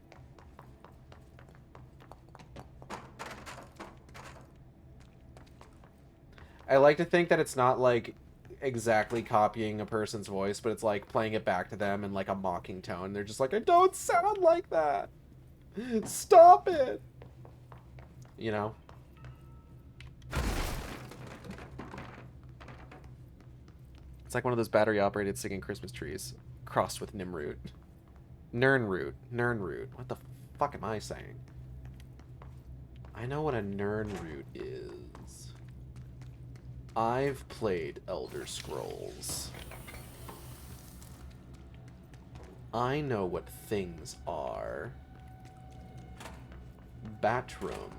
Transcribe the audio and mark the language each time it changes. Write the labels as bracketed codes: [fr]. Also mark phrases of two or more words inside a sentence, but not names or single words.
[en] I like to think that it's not, like, exactly copying a person's voice, but it's, like, playing it back to them in, like, a mocking tone. They're just like, I don't sound like that! Stop it! You know? It's like one of those battery-operated singing Christmas trees, crossed with Nimroot. Nernroot. Nernroot. What the fuck am I saying? I know what a Nernroot is. I've played Elder Scrolls. I know what things are. Batroom.